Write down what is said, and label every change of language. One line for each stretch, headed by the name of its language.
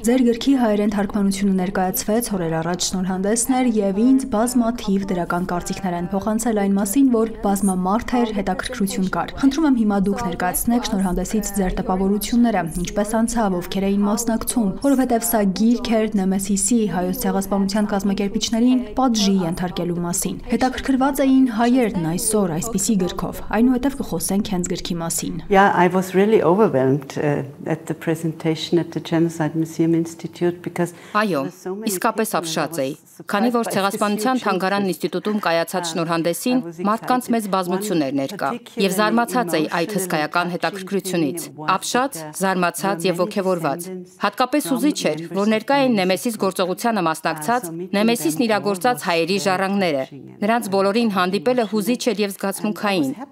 Armenian: Ձեր գրքի հայերեն թարգմանությունը ներկայացվեց օրեր առաջ շնորհանդեսներ եւ ինձ բազմաթիվ դրական կարծիքներ են փոխանցել այն մասին, որ բազմամարդ էր, հետաքրքրություն կար։ Խնդրում եմ հիմա դուք ներկայացնեք շնորհանդեսից ձեր տպավորությունները, ինչպես անցավ, ովքեր էին մասնակցում, որովհետեւ սա գիրք էր Նեմեսիսի հայոց ցեղասպանության կազմակերպիչներին պատժի ենթարկելու մասին։ Հետաքրքրված էին հայերն այսպիսի գրքով, այնուհետև կխոսենք հենց գրքի մասին։
English: Yeah, I was really overwhelmed at the presentation at the Genocide Museum Institute because
Armenian: Այո, իսկապես ապշած էի, քանի որ Ցեղասպանության թանգարանն ինստիտուտում կայացած շնորհանդեսին մարդկանց մեծ բազմություն էր ներկա, եւ զարմացած էի այդ հսկայական հետաքրքրությունից, ապշած, զարմացած եւ ոգևորված։ Հատկապես հուզիչ էր, որ ներկա էին Նեմեսիս գործողությանը մասնակցած, Նեմեսիսն իրագործած հայերի ժառանգները։ Նրանց բոլորին հանդիպելը հուզիչ էր եւ զգացմունքային։